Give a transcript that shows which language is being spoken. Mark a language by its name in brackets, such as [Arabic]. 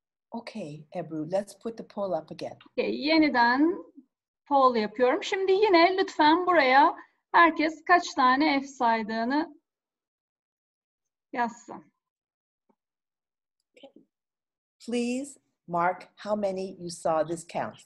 [English] Okay, Ebru, let's put the poll up again. [Turkish] Okay, yeniden poll yapıyorum. Şimdi yine lütfen buraya herkes kaç tane F saydığını yazsın. [English] Okay. Please mark how many you saw this count.